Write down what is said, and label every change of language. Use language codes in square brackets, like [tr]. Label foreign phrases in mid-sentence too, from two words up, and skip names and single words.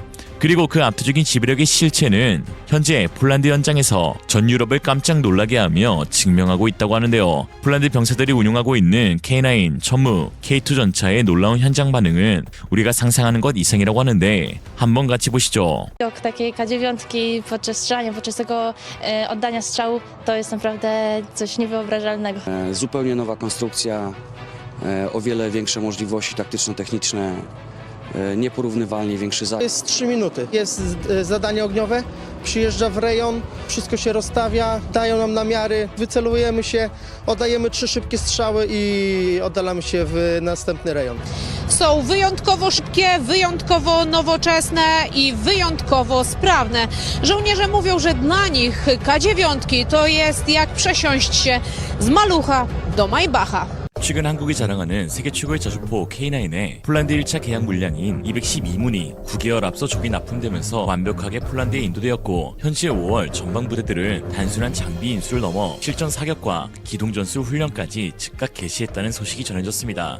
[ko] 그리고 그 압도적인 지배력의 실체는 현재 폴란드 현장에서 전 유럽을 깜짝 놀라게 하며 증명하고 있다고 하는데요. 폴란드 병사들이 운용하고 있는 K9, 천무, K2 전차의 놀라운 현장 반응은 우리가 상상하는 것 이상이라고 하는데 한번 같이 보시죠. [pl] Widok takiej K9 podczas strzelania, podczas tego oddania strzału, to jest naprawdę coś niewyobrażalnego. Zupełnie nowa konstrukcja, o wiele większe możliwości taktyczno-techniczne, nieporównywalnie większy To jest 3 minuty. Jest zadanie ogniowe, przyjeżdża w rejon, wszystko się rozstawia, dają nam namiary, wycelujemy się, oddajemy 3 szybkie strzały i oddalamy się w następny rejon. Są wyjątkowo szybkie, wyjątkowo nowoczesne i wyjątkowo sprawne. Żołnierze mówią, że dla nich K9 to jest jak przesiąść się z malucha do Maybacha. [ko] 최근 한국이 자랑하는 세계 최고의 자주포 K9의 폴란드 1차 계약 물량인 212문이 9개월 앞서 조기 납품되면서 완벽하게 폴란드에 인도되었고, 현재 5월 전방 부대들은 단순한 장비 인수를 넘어 실전 사격과 기동전술 훈련까지 즉각 개시했다는 소식이 전해졌습니다.